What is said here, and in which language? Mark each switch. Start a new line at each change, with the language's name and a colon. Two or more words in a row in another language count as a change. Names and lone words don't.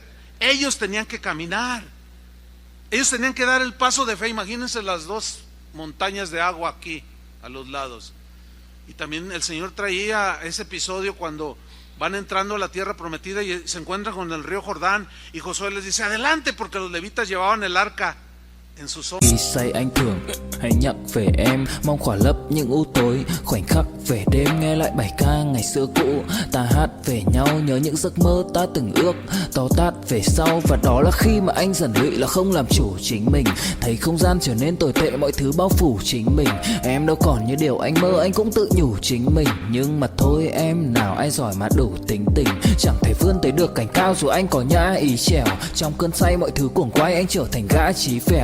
Spanish: Ellos tenían que caminar. Ellos tenían que dar el paso de fe. Imagínense las dos montañas de agua aquí a los lados. Y también el Señor traía ese episodio cuando van entrando a la tierra prometida y se encuentran con el río Jordán y Josué les dice adelante porque los levitas llevaban el arca en sus hombros.
Vietnamese: Say anh thường hãy nhắc về em, mong khỏa lấp những u tối, khoảnh khắc về đêm nghe lại bài ca ngày xưa cũ, ta hát về nhau nhớ những giấc mơ ta từng ước, to tát về sau và đó là khi mà anh dần lụy là không làm chủ chính mình, thấy không gian trở nên tồi tệ mọi thứ bao phủ chính mình, em đâu còn như điều anh mơ anh cũng tự nhủ chính mình, nhưng mà thôi em nào ai giỏi mà đủ tính tình, chẳng thể vươn tới được cảnh cao dù anh có nhã ý trèo, trong cơn say mọi thứ cuồng quay anh trở thành gã chí phèo.